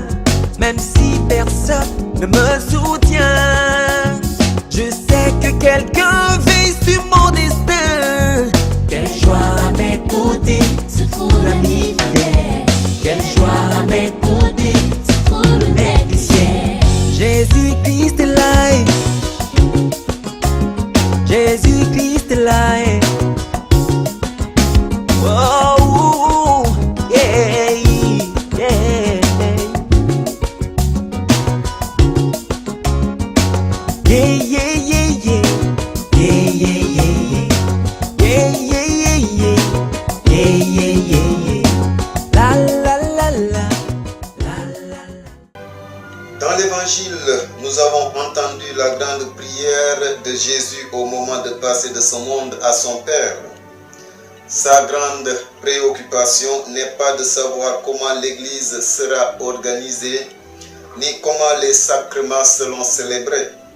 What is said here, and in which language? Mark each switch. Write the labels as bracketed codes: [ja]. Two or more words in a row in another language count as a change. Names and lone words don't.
[fr] Même si personne ne me soutient, je sais que quelqu'un veille sur mon destin. Quelle joie à mes côtés se trouve l'ami fidèle. Quelle joie à mes côtés se trouve le Maître du ciel. Jésus-Christ est là et Jésus-Christ est là et [en] oh, yeah, yeah. Yeah, yeah, yeah, yeah. Yeah, yeah, yeah, yeah. Yeah, yeah, yeah, yeah. Yeah, yeah, yeah, yeah. La, la, la, la. La, la, la. [fr] Dans l'évangile, nous avons entendu la grande prière de Jésus au moment de passer de ce monde à son Père. Sa grande préoccupation n'est pas de savoir comment l'Église sera organisée, ni comment les sacrements seront célébrés.